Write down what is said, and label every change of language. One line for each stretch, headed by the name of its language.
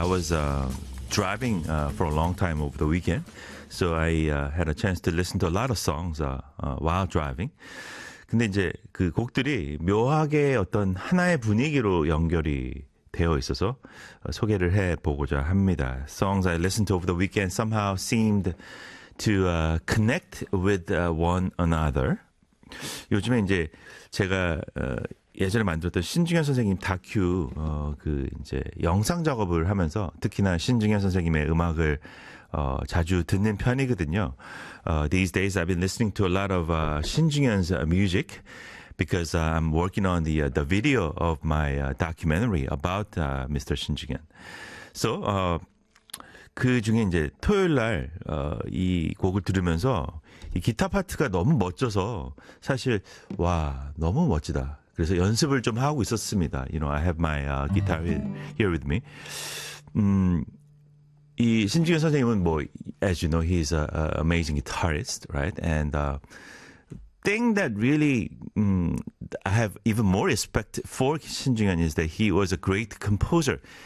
English: I was driving for a long time over the weekend, so I had a chance to listen to a lot of songs while driving.
Korean: 근데 이제 그 곡들이 묘하게 어떤 하나의 분위기로 연결이 되어 있어서 소개를 해보고자 합니다.
English: Songs I listened to over the weekend somehow seemed to connect with one another.
Korean: 요즘에 이제 제가 예전에 만들었던 신중현 선생님 다큐 그 이제 영상 작업을 하면서 특히나 신중현 선생님의 음악을 자주 듣는 편이거든요.
English: These days I've been listening to a lot of 신중현's music because I'm working on the video of my documentary about Mr. 신중현.
Korean: So 그 중에 이제 토요일 날 이 곡을 들으면서 이 기타 파트가 너무 멋져서 사실 와 너무 멋지다. 그래서 연습을 좀 하고 있었습니다.
English: You know, I have my guitar here with me.
Korean: 이 신중현 선생님은 뭐
English: as you know, he's an amazing guitarist, right? And thing that really I have even more respect for 신중현 is that he was a great composer.